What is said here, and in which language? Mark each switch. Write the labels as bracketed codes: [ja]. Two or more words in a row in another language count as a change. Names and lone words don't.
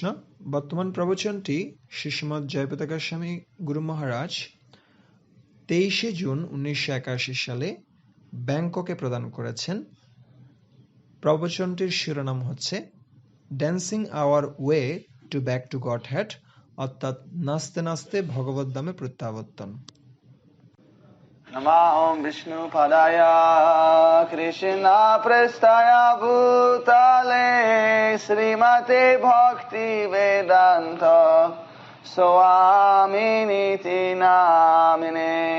[bn] বর্তমান প্রবচনটি শ্রীশ্রীমৎ জয়পতাকা স্বামী গুরু মহারাজ 23শে জুন 1981 সালে ব্যাংককে প্রদান করেছেন। প্রবচনটির শিরোনাম হচ্ছে ড্যান্সিং আওয়ার ওয়ে টু ব্যাক টু গডহেড, অর্থাৎ নাচতে নাচতে ভগবত ধামে প্রত্যাবর্তন। [sa] नमः ओम विष्णु पदाय कृष्ण प्रस्थाय भूतले श्रीमते भक्ति वेदांत स्वामिनीति नामिने।